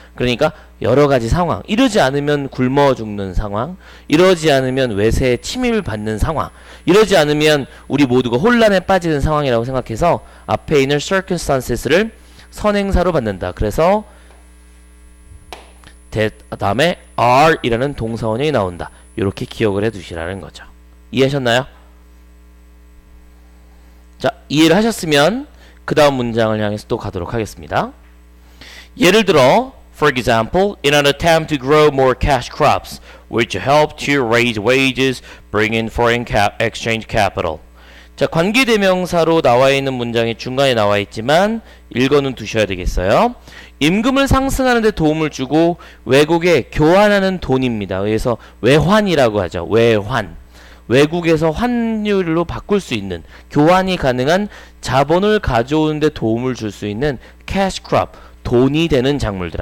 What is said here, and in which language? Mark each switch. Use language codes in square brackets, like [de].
[ko] 그러니까 여러 가지 상황, 이러지 않으면 굶어 죽는 상황, 이러지 않으면 외세에 침입을 받는 상황, 이러지 않으면 우리 모두가 혼란에 빠지는 상황이라고 생각해서 앞에 있는 circumstances를 선행사로 받는다. 그래서 다음에 are 이라는 동사원형이 나온다. 이렇게 기억을 해 두시라는 거죠. 이해하셨나요? 자, 이해를 하셨으면 그 다음 문장을 향해서 또 가도록 하겠습니다. 예를 들어 [en] For example, in an attempt to grow more cash crops, which help to raise wages, bring in foreign exchange capital. [ko] 자, 관계대명사로 나와 있는 문장이 중간에 나와 있지만 읽어는 두셔야 되겠어요. 임금을 상승하는 데 도움을 주고 외국에 교환하는 돈입니다. 그래서 외환이라고 하죠. 외환. 외국에서 환율로 바꿀 수 있는, 교환이 가능한 자본을 가져오는 데 도움을 줄 수 있는 cash crop, 돈이 되는 작물들.